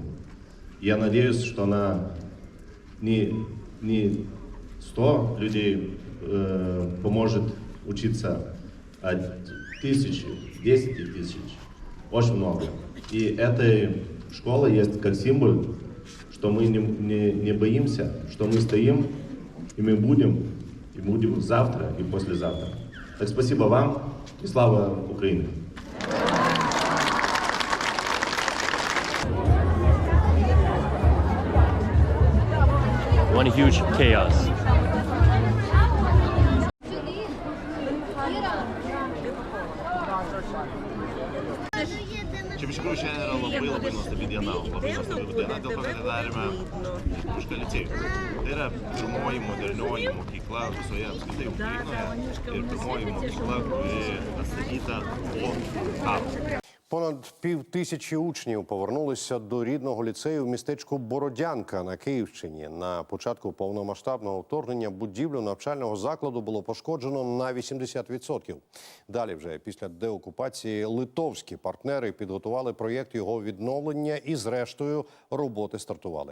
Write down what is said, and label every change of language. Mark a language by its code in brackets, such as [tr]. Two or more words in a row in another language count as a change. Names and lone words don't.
[ru] Я надеюсь, что она не 100 людей поможет учиться, а тысячи, 10 тысяч, очень много. И эта школа есть как символ, что мы не боимся, что мы стоим, и мы будем завтра и послезавтра. Так спасибо вам и слава Украине! [en] One huge chaos. [lt] Čia iš tikrųjų šiandien yra labai nuostabi diena, dėl to, kad atidarėme lietuvišką licėjų. Tai yra pirmoji modernioji mokykla visoje apskritai Ukrainoje ir pirmoji mokykla, kuri atstatyta po karo. [uk] Понад 5000 учнів повернулися до рідного ліцею в містечку Бородянка на Київщині. На початку повномасштабного вторгнення будівлю навчального закладу було пошкоджено на 80%. Далі вже після деокупації литовські партнери підготували проєкт його відновлення і зрештою роботи стартували.